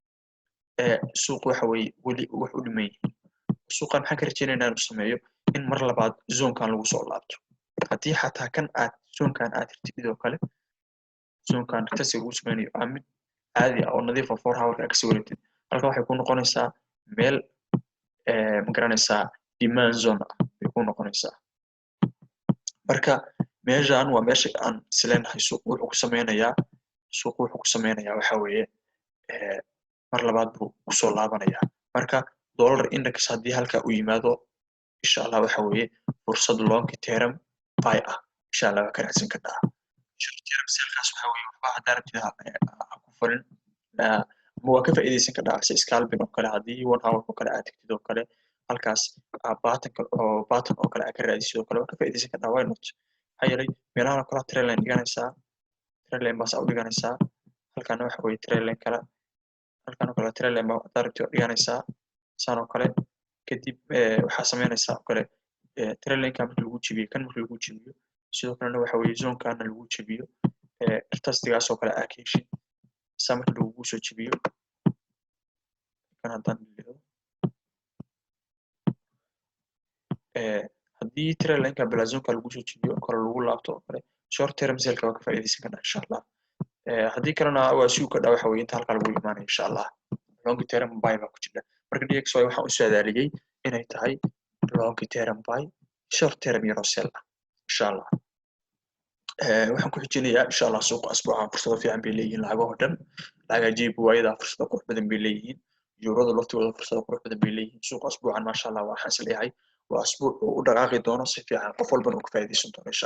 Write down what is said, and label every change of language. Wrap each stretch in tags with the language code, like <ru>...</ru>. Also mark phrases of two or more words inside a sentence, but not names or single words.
<so>suuq waxa weeye weli wax u dhiman yihiin suuqan maxaan ka rajeynaynaa inuu sameeyo in mar labaad zoonkan lagu soo laabto haddii xataa kan aad zoonkan aad tirtid sidoo kale zoonkan tasi lagu sameynayo mid caadi ah oo nadiif ah 4 hour ka soo wareegtid halka waxay ku noqonaysaa meel ma garanaysaa</so> <en>demand zone</en> <so>ah bay ku noqonaysaa marka meeshaan waa meesha aan isleenahay suuq wuxuu ku sameynayaa waxa weeye mar labaad buu ku soo laabanayaa marka</so> <en>dollar index</en> <so>haddii halka uu yimaado</so> <ar>إن شاء الله</ar> <so>waxa weeye fursad</so> <en>long term buy</en> <so>ah</so> <ar>إن شاء الله</ar> <so>ka raadsan kartaa</so> <en>short term sell-kaas</en> <so>waxa weeye waxba hadda rabtida ku furin ma waa ka faa'iideysan kartaa si scalping oo kale haddii 1 hour oo kale aad tagtid oo kale halkaas pattern oo kale aad ka raadisid oo kale waa ka faa'iideysan kartaa</so> <en>why not</en> <so>maxaa yeelay meelahan oo kale</so> <en>trend line</en> <so>dhiganaysaa</so> <en>trend line</en> <so>baas u dhiganaysaa halkaana waxa weeye</so> <en>trend line</en> <so>kale halkaan oo kale</so> <en>trend line</en> <so>baa authority dhiganaysaa saan oo kale kadib waxaa sameynaysaa oo kale</so> <en>trend line</en> <so>ka marka lagu jabiyo kan marka lagu jabiyo sidoo kalena waxa weeye zone kana lagu jabiyo tastigaas oo kale aad heshid saa marka lagu soo jabiyo kan haddaan dhigto haddii</so> <en>trend line</en> <so>ka bila zone ka lagu soo jabiyo kor lagu laabto oo kale</so> <en>short term sell-ka</en> <so>waa ka faa'iideysan kartaa</so> <ar>إن شاء الله</ar> <so>haddii kalena waa suuqa dhaa waxa weeye inta halka lagu imaanayo</so> <ar>إن شاء الله</ar> <en>long term buy</en> <so>baa ku jira marka dxy waxaan u saadaaliyay inay tahay</so> <en>long term buy short term</en> <so>yaro sell</so> <ar>إن شاء الله</ar> <so>waxaan ku xijinayaa</so> <ar>إن شاء الله</ar> <so>suuqa asbuucan fursado fiican bay leeyihiin lacagaha dhan lacaga jeeb waayada fursado qurux badan bay leeyihiin eurada laftooda fursado qurux badan bay leeyihiin suuqa asbuucan</so> <ar>ما شاء الله</ar> <so>waxaan isleeyahay waa asbuuc u dhaqaaqi doono si fiican qof walba uu ka faa'iideysan doono insha</so>